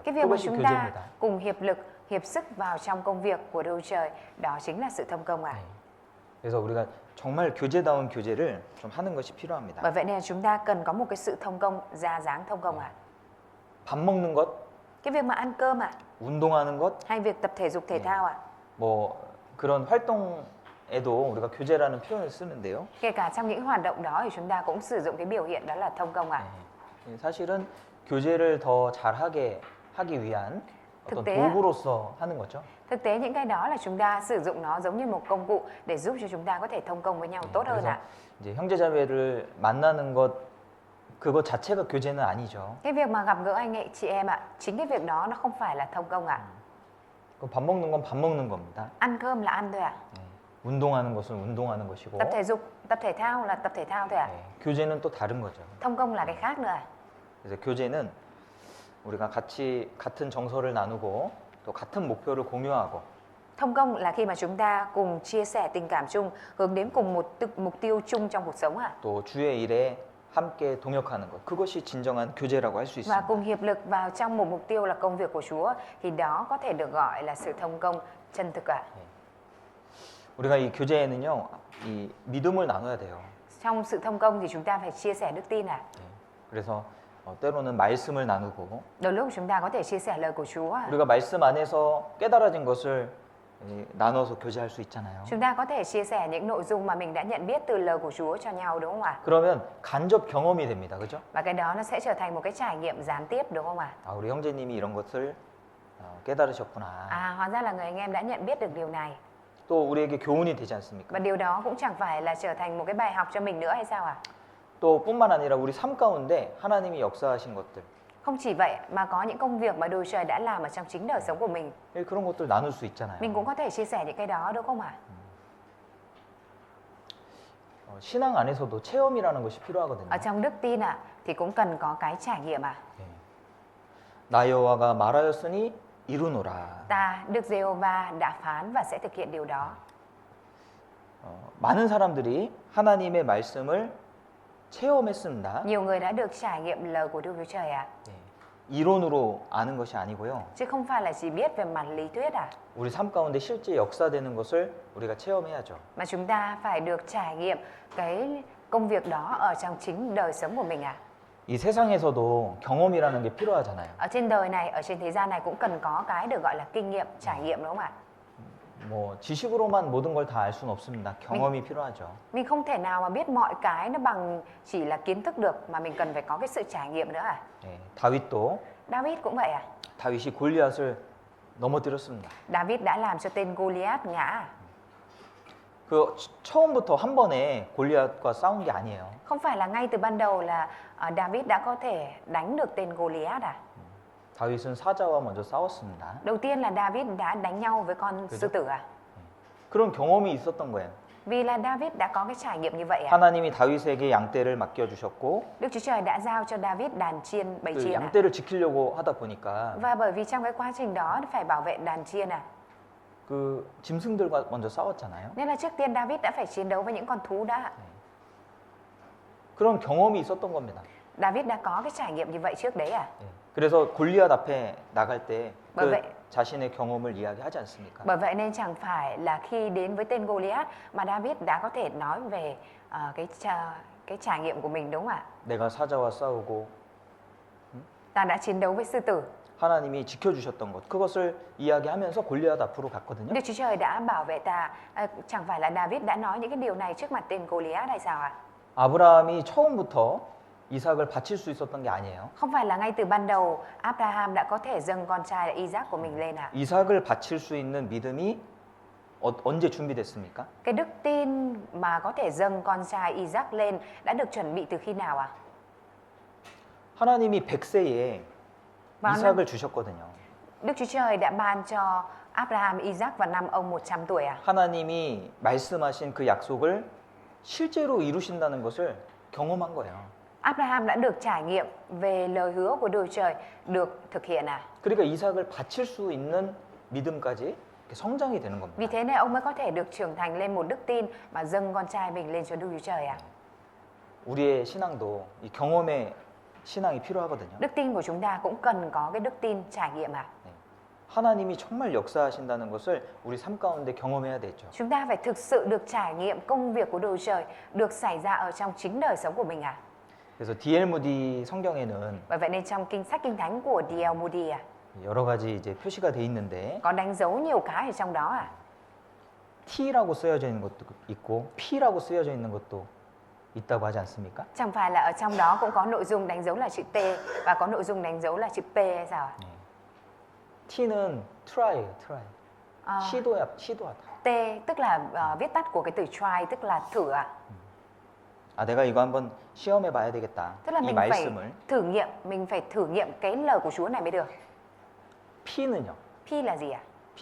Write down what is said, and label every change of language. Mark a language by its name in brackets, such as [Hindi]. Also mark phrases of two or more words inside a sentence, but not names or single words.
[Vietnamese] Cái việc mà [Korean] 그것이 [Vietnamese] chúng ta [Korean] 교제입니다. [Vietnamese] cùng hiệp lực, hiệp sức vào trong công việc của Đức Trời, đó chính là sự thông công ạ. [Korean] 그래서 우리가 정말 교제다운 교제를 좀 하는 것이 필요합니다. [Vietnamese] Bởi vậy nên chúng ta cần có một cái sự thông công, ra dáng thông công ạ. [Korean] 밥 먹는 것, [Vietnamese] Cái việc mà ăn cơm ạ, [Korean] 운동하는 것, [Vietnamese] hay việc tập thể dục thể thao ạ. [Korean] 뭐 그런 활동에도 우리가 교제라는 표현을 쓰는데요. [Vietnamese] Kể cả trong những hoạt động đó thì chúng ta cũng sử dụng cái biểu hiện đó là thông công ạ. [Korean] 사실은 교제를 더 잘하게 하기 위한 어떤 [Vietnamese] thực tế [Korean] 도구로서 하는 거죠. [Vietnamese] Thực tế những cái đó là chúng ta sử dụng nó giống như một công cụ để giúp cho chúng ta có thể thông công với nhau tốt hơn [Korean] 그래서 [Vietnamese] ạ. [Korean] 이제 형제자매를 만나는 것 그것 자체가 교제는 아니죠. [Vietnamese] Cái việc mà gặp gỡ anh chị em ạ, chính cái việc đó nó không phải là thông công ạ. [Korean] 밥 먹는 건 밥 먹는 겁니다. [Vietnamese] Ăn cơm là ăn thôi ạ. [Korean] 운동하는 것은 운동하는 것이고 [Vietnamese] Tập thể dục, tập thể thao là tập thể thao thôi ạ. [Korean] 교제는 또 다른 거죠. [Vietnamese] Thông công là cái khác nữa ạ. [Korean] 그래서 교제는 우리가 같이 같은 정서를 나누고 또 같은 목표를 공유하고 [Vietnamese] Thông công là khi mà chúng ta cùng chia sẻ tình cảm chung, hướng đến cùng một mục tiêu chung trong cuộc sống ạ. [Korean] 또 주의 일에 함께 동역하는 것 그것이 진정한 교제라고 할 수 [Vietnamese] Và [Korean] 있습니다. [Vietnamese] cùng hiệp lực vào trong một mục tiêu là công việc của Chúa thì đó có thể được gọi là sự thông công chân thực ạ. [Korean] 우리가 이 교제에는요, 이 믿음을 나눠야 돼요. [Vietnamese] Trong sự thông công thì chúng ta phải chia sẻ đức tin ạ. [Korean] 그래서 때로는 말씀을 나누고 [Vietnamese] Đôi lúc chúng ta có thể chia sẻ lời của Chúa ạ. [Korean] 우리가 말씀 안에서 깨달아진 것을 나눠서 교제할 수 있잖아요. [Vietnamese] Chúng ta có thể chia sẻ những nội dung mà mình đã nhận biết từ lời của Chúa cho nhau đúng không ạ? [Korean] 그러면 간접 경험이 됩니다. 그죠? [Vietnamese] Và cái đó nó sẽ trở thành một cái trải nghiệm gián tiếp đúng không ạ? [Korean] 아, 우리 형제님이 이런 것을 깨달으셨구나. [Vietnamese] Hóa ra là người anh em đã nhận biết được điều này. [Korean] 또 우리에게 교훈이 되지 않습니까? [Vietnamese] Và điều đó cũng chẳng phải là trở thành một cái bài học cho mình nữa hay sao ạ? [Korean] 또 뿐만 아니라 우리 삶 가운데 하나님이 역사하신 것들 [Vietnamese] Không chỉ vậy mà có những công việc mà Đức Trời đã làm ở trong chính đời sống của mình. [Korean] 그런 것들 나눌 수 있잖아요. [Vietnamese] Mình cũng có thể chia sẻ những cái đó đúng không ạ? [Korean] 신앙 안에서도 체험이라는 것이 필요하거든요. [Vietnamese] Ở trong đức tin ạ thì cũng cần có cái trải nghiệm ạ. [Korean] 나 여호와가 말하였으니 이루노라. [Vietnamese] Ta Đức Giê-hô-va đã phán và sẽ thực hiện điều đó. [Korean] 많은 사람들이 하나님의 말씀을 체험했습니다. [Vietnamese] Nhiều người đã được trải nghiệm lời của Đức Chúa Trời ạ. [Korean] 이론으로 아는 것이 아니고요. [Vietnamese] Chứ không phải là chỉ biết về mặt lý thuyết ạ. [Korean] 우리 삶 가운데 실제 역사되는 것을 우리가 체험해야죠. [Vietnamese] Mà chúng ta phải được trải nghiệm cái công việc đó ở trong chính đời sống của mình ạ. [Korean] 이 세상에서도 경험이라는 게 필요하잖아요. [Vietnamese] Ở trên đời này, ở trên thế gian này cũng cần có cái được gọi là kinh nghiệm, trải nghiệm đúng không ạ? [Korean] 뭐 지식으로만 모든 걸 다 알 수는 없습니다. 경험이 필요하죠. [Vietnamese] Mình không thể nào mà biết mọi cái nó bằng chỉ là kiến thức được mà mình cần phải có cái sự trải nghiệm nữa à? [Korean] 다윗도 [Vietnamese] David cũng vậy à? [Korean] 다윗이 골리앗을 넘어뜨렸습니다. [Vietnamese] David đã làm cho tên Goliath ngã à? [Korean] 그 처음부터 한 번에 골리앗과 싸운 게 아니에요. [Vietnamese] Không phải là ngay từ ban đầu là David đã có thể đánh được tên Goliath à? [Korean] 다윗은 사자와 먼저 싸웠습니다. [Vietnamese] Đầu tiên là David đã đánh nhau với con sư tử à? [Korean] 그런 경험이 있었던 거예요. [Vietnamese] Vì là David đã có cái trải nghiệm như vậy à? [Korean] 하나님이 다윗에게 양떼를 맡겨주셨고 [Vietnamese] Đức Chúa Trời đã giao cho David đàn chiên, bầy 그 chiên à? [Korean] 양떼를 지키려고 하다 보니까 [Vietnamese] Và bởi vì trong cái quá trình đó phải bảo vệ đàn chiên à? [Korean] 그 짐승들과 먼저 싸웠잖아요. [Vietnamese] Nên là trước tiên David đã phải chiến đấu với những con thú đã. [Korean] 그런 경험이 있었던 겁니다. [Vietnamese] David đã có cái trải nghiệm như vậy trước đấy à? [Korean] 그래서 골리앗 앞에 나갈 때 [Vietnamese] Bởi 그 vậy [Korean] 자신의 경험을 이야기하지 않습니까? [Vietnamese] Bởi vậy nên chẳng phải là khi đến với tên Goliath mà David đã có thể nói về cái trải nghiệm của mình, đúng không ạ? [Korean] 내가 사자와 싸우고 [Vietnamese] Ta đã chiến đấu với sư tử. [Korean] 하나님이 지켜주셨던 것, 그것을 이야기하면서 골리앗 앞으로 갔거든요. [Vietnamese] Đức Chúa Trời đã bảo vệ ta. Chẳng phải là David đã nói những cái điều này trước mặt tên Goliath hay sao ạ? [Korean] 아브라함이 처음부터 이삭을 바칠 수 있었던 게 아니에요. [Vietnamese] Không phải là ngay từ ban đầu Abraham đã có thể dâng con trai là Isaac của mình lên ạ. [Korean] 이삭을 바칠 수 있는 믿음이 언제 준비됐습니까? [Vietnamese] Cái đức tin mà có thể dâng con trai Isaac lên đã được chuẩn bị từ khi nào ạ? [Korean] 하나님이 100세에 [Vietnamese] Vào [Korean] 이삭을 주셨거든요. [Vietnamese] Đức Chúa Trời đã ban cho Abraham Isaac vào năm ông 100 tuổi à? [Korean] 하나님이 말씀하신 그 약속을 실제로 이루신다는 것을 경험한 거예요. [Vietnamese] Abraham đã được trải nghiệm về lời hứa của Đức Chúa Trời được thực hiện à? [Korean] 그러니까 이삭을 바칠 수 있는 믿음까지 이렇게 성장이 되는 [Vietnamese] Vì [Korean] 겁니다. [Vietnamese] thế nên ông mới có thể được trưởng thành lên một đức tin mà dâng con trai mình lên cho Đức Chúa Trời à? [Korean] 우리의 신앙도 이 경험의 신앙이 필요하거든요. [Vietnamese] Đức tin của chúng ta cũng cần có cái đức tin trải nghiệm à? [Korean] 네. 하나님이 정말 역사하신다는 것을 우리 삶 가운데 경험해야 되죠. [Vietnamese] Chúng ta phải thực sự được trải nghiệm công việc của Đức Chúa Trời được xảy ra ở trong chính đời sống của mình à? [Korean] 그래서 D.L. 무디 성경에는 [Vietnamese] Bởi vậy nên trong sách kinh thánh của D.L. Moody à, [Korean] 여러 가지 이제 표시가 돼 있는데 [Vietnamese] có đánh dấu nhiều cái ở trong đó à? [Korean] T라고 쓰여져 있는 것도 있고 P라고 쓰여져 있는 것도 있다고 하지 않습니까? [Vietnamese] Chẳng phải là ở trong đó cũng có nội dung đánh dấu là chữ T và có nội dung đánh dấu là chữ P hay sao ạ? [Korean] 네. T는 try예요, try. [Vietnamese] À, [Korean] 시도하다. [Vietnamese] T tức là viết tắt của cái từ try tức là thử à? [Korean] 아, 내가 이거 한번 시험해 봐야 되겠다. [Vietnamese] Tức là [Korean] 이 [Vietnamese] mình phải [Korean] 말씀을. [Vietnamese] thử nghiệm, mình phải thử nghiệm cái lời của Chúa này mới được. [Korean] P는요. [Vietnamese] P là gì ạ? P